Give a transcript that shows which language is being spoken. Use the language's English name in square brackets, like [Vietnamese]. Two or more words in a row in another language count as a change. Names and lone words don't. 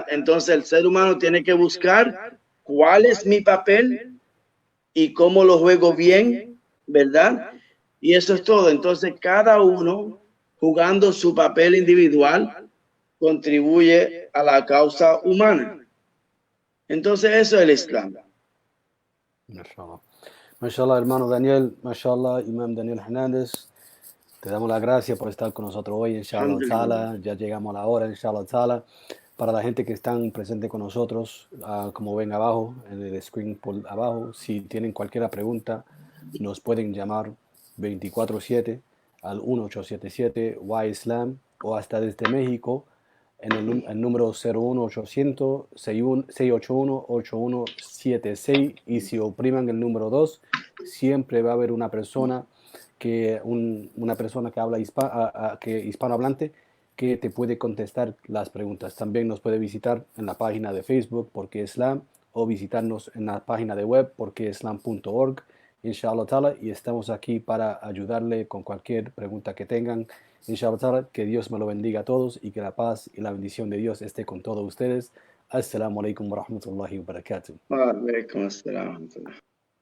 [Spanish] Entonces el ser humano tiene que buscar cuál es mi papel y cómo lo juego bien, ¿verdad? Y eso es todo. Entonces cada uno, jugando su papel individual, contribuye a la causa humana. Entonces eso es el Islam. Mashallah. Mashallah, hermano Daniel, mashallah, Imam Daniel Hernández. Te damos las gracias por estar con nosotros hoy, [Arabic] إن شاء الله تعالى. [Spanish] Ya llegamos a la hora, [Arabic] إن شاء الله تعالى. [Spanish] Para la gente que están presente con nosotros, como ven abajo, en el screen por abajo, si tienen cualquier pregunta, nos pueden llamar 24/7 al 1877 Y-Islam o hasta desde México en el número 01800 681 8176, y si opriman el número 2, siempre va a haber una persona que habla hispanohablante que te puede contestar las preguntas. También nos puede visitar en la página de Facebook Porque Islam, o visitarnos en la página de web porqueislam.org, [Arabic] إن شاء الله تعالى, [Spanish] y estamos aquí para ayudarle con cualquier pregunta que tengan. [Arabic] إن شاء الله تعالى, [Spanish] que Dios me lo bendiga a todos y que la paz y la bendición de Dios esté con todos ustedes. [Arabic] السلام عليكم ورحمة الله وبركاته. وعليكم السلام.